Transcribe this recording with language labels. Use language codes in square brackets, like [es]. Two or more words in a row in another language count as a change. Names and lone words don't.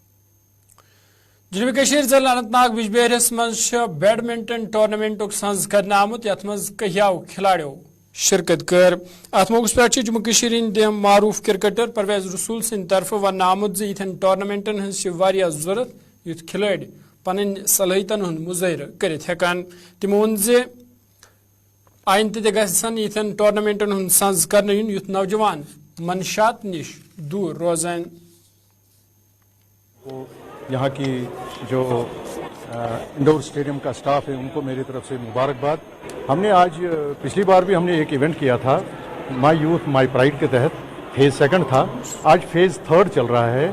[ks] جنوبی کشیر ضلع اننت ناگ بجبیرس مز بیڈمنٹن ٹورنامنٹ سنز کرنے آمت یت مز کہیاو کھلاڑیو شرکت کر ات موقع پہ جموں کشیر ہند معروف کرکٹر پرویز رسول سند طرف ون آمت زن ٹورنامنٹن ہز ضرورت یت کھلاڑی پن صلاحیتن ہند مظاہرہ کرت ہیکان تمو ون آئندہ تہ گھن یتھن ٹورنامنٹن ہند سنز کرنے یون یت نوجوان منشات نش دور روزان [ur] یہاں کی جو [en] indoor stadium [ur] کا اسٹاف ہے ان کو میری طرف سے مبارکباد. ہم نے آج پچھلی بار بھی ہم نے ایک ایونٹ کیا تھا مائی یوتھ مائی پرائڈ کے تحت, فیز 2 تھا, آج فیز 3 چل رہا ہے.